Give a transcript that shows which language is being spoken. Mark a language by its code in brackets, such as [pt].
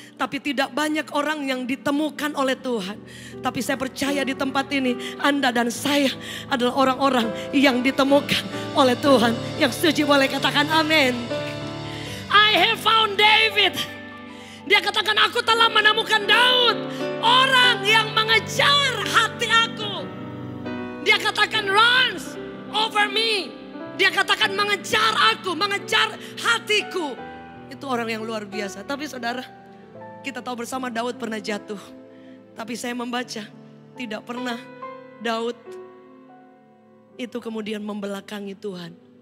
[id] Tapi tidak banyak orang yang ditemukan oleh Tuhan. Tapi saya percaya di tempat ini Anda dan saya adalah orang-orang yang ditemukan oleh Tuhan. Yang setuju boleh katakan amin. [en] I have found David. [id] Dia katakan aku telah menemukan Daud. Orang yang mengejar hati aku. Dia katakan [en] runs over me. [id] Dia katakan mengejar aku, mengejar hatiku. Itu orang yang luar biasa. Tapi saudara, kita tahu bersama Daud pernah jatuh. Tapi saya membaca, tidak pernah Daud itu kemudian membelakangi Tuhan.